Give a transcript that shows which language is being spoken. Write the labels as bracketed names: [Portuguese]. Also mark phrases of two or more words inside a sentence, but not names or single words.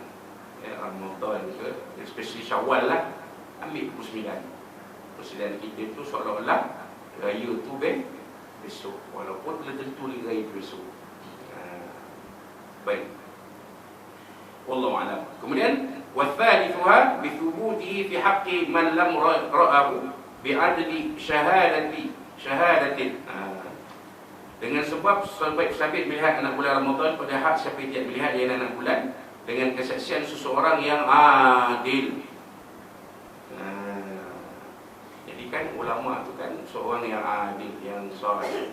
[Malay] Ramadan ke, especially Syawal lah, ambil 29. Persediaan kita tu seolah-olah raya tu besok, walaupun belum tentu raya tu besok. Baik, [Arabic] والله أعلم. Kemudian وثالثها بثبوته في حق من لم يره بعدل شهادة. [Malay] Dengan sebab sabit melihat anak bulan Ramadan pada hak siapa yang tidak melihat dia anak bulan, dengan kesaksian seseorang yang adil. Jadi kan ulama tu kan seorang yang adil, yang salih.